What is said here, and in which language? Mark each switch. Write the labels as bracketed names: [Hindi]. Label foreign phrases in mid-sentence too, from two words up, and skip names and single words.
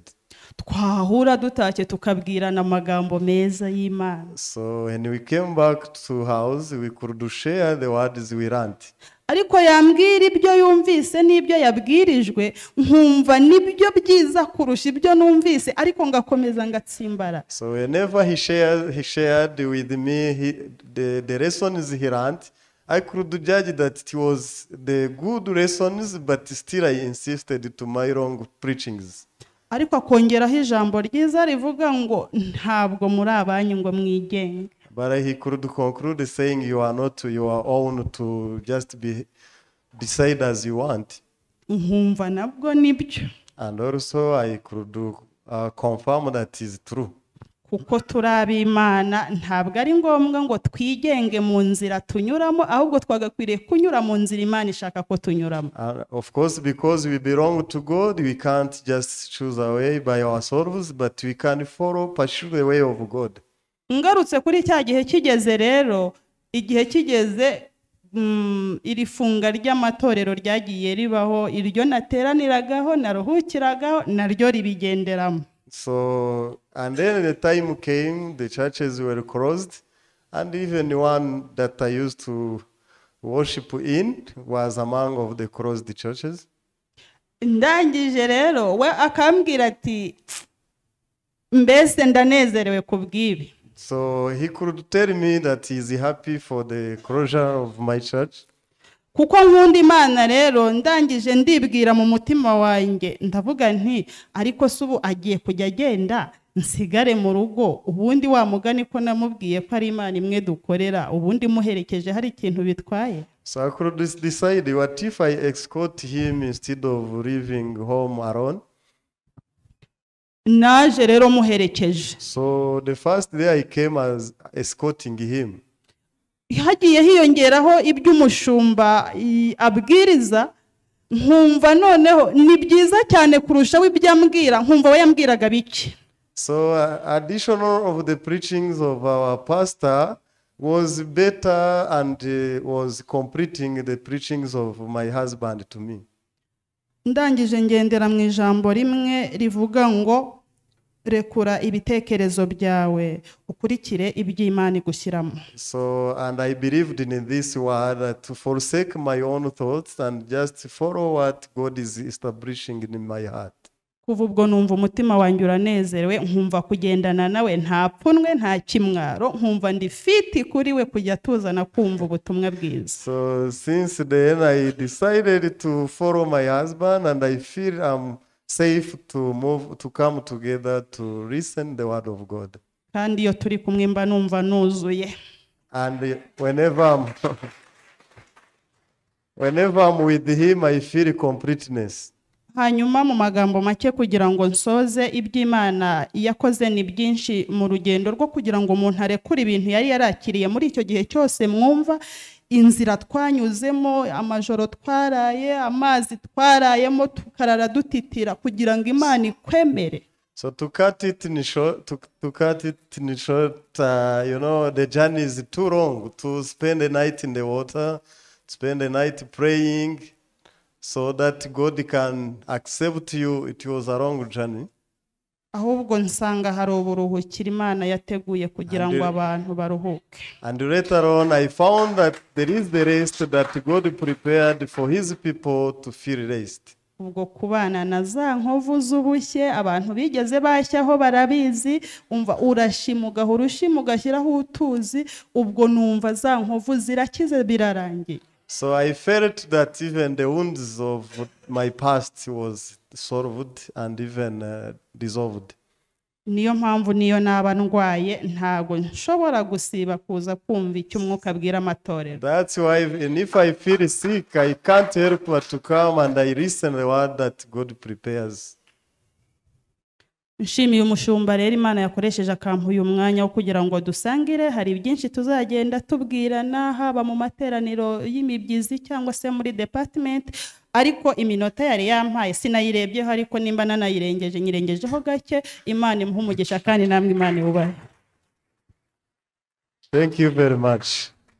[Kinyarwanda] Twahura dutashye tukabwirana amagambo meza y'Imana. [English] So when we came back to house, we could share the words we learned. [Kinyarwanda] Ariko yambwira ibyo yumvise n'ibyo yabwirijwe, nkumva nibyo byiza kurusha ibyo numvise, ariko ngakomeza ngatsimbara. [English] So whenever he shared with me the lessons he learned, I could judge that it was the good lessons, but still I insisted to my wrong preachings. [Kinyarwanda] Ariko akongeraho ijambo ryiza rivuga ngo ntabwo muri abanyu ngo mwigenge. [English] But he could conclude saying, you are not your own to just decide as you want. [Kinyarwanda] Nkumva nabwo nibyo. [English] And also I could confirm that is true. [Kinyarwanda] Kuko turi Imana, ntabwo ari ngombwa ngo twigenge mu nzira tunyuramo, ahubwo twagakwiriye kunyura mu nzira Imana ishaka ko tunyuramo. [English] Of course, because we belong to God, we can't just choose a way by ourselves, but we can pursue the way of God. [Kinyarwanda] Ngarutse kuri cya gihe kigeze rero, igihe kigeze iri funga ry'amatorero ryagiye ribaho, iryo nateraniragaho naruhukiragaho naryo ribigenderamo. [English] So, and then the time came, the churches were closed, and even one that I used to worship in was among of the closed churches. [Kinyarwanda] Ndangije rero we akambwira ati mbese ndanezerewe kubwibi. [English] So he could tell me that he is happy for the closure of my church. [Kinyarwanda] Kuko nkunda Imana rero ndangije ndibwira mu mutima wanjye ndavuga nti ariko subu agiye kujya agenda nsigare mu rugo, ubundi wa mugani ko namubwiye ko ari Imana imwe dukorera, ubundi muherekeje hari ikintu bitwaye. [English] So I could decide, what if I escort him instead of leaving home alone? [Kinyarwanda] naje rero muherekeje. [English] So the first day I came as escorting him. [Kinyarwanda] Hagiye hiyongeraho iby'umushumba abwiriza, nkumva noneho ni byiza cyane kurusha w'ibyambwira, nkumva we yambwiraga biki. [English] So additional of the preachings of our pastor was better and was completing the preachings of my husband to me. [Kinyarwanda] Ndangije ngendera mu ijambo rimwe rivuga ngo rekura ibitekerezo byawe ukurikire iby'Imana igushyiramo. [English] So and I believed in this word to forsake my own thoughts and just follow what God is establishing in my heart. [Kinyarwanda] Kuva ubwo numva umutima wanjye uranezerewe, nkumva kugendana nawe nta pfunwe nta kimwaro, nkumva ndi fiti kuri we kujya tuzana kumva ubutumwa bwiza. [English] So since then I decided to follow my husband and I feel I'm safe to come together to listen the word of God. [Kinyarwanda] Kandi iyo turi kumwe mba numva nuzuye. [English] And whenever I'm with him I feel completeness. [Kinyarwanda] Hanyuma mu magambo make kugira ngo nsoze iby'Imana yakoze ni byinshi mu rugendo rwo kugira ngo umuntu arekure ibintu yari yarakiriye muri icyo gihe cyose. Mwumva inzira twanyuzemo, amajoro twaraye, amazi twarayemo, tukarara dutitira kugira ngo Imana ikwemere. [English] So to cut it in short, you know, the journey is too long to spend the night in the water, spend the night praying, so that God can accept you. It was a long journey. [Kinyarwanda] Ahubwo nsanga hari uburuhukiro Imana yateguye kugira ngo abantu baruhuke. [English] And later on I found that there is the rest that God prepared for his people to feel rest. [Kinyarwanda] Ubwo kubana na za nkovu z'ubushye abantu bigeze bashyaho barabizi, umva urashimuga urushimu ugashyiraho utuzi, ubwo numva za nkovu zirakize birarangiye. [English] So I felt that even the wounds of my past was solved and even dissolved. [Kinyarwanda] Niyo mpamvu niyo naba ndwaye ntago nshobora gusiba kuza kumva icyo umwuka abwira amatorero. [English] That's why if I feel sick I can't help but to come and I listen the word that God prepares. [Kinyarwanda] Nshimiye umushumba rero Imana yakoresheje akampa uyu mwanya wo kugira ngo dusangire. Hari byinshi tuzagenda tubwirana haba mu materaniro y'imibyizi cyangwa se muri department, ariko iminota yari yampaye sinayirebyeho, ariko nimba nyirengejeho gake. Imana imuhe umugisha kandi namwe Imana ibubahe. [English] Thank you very much.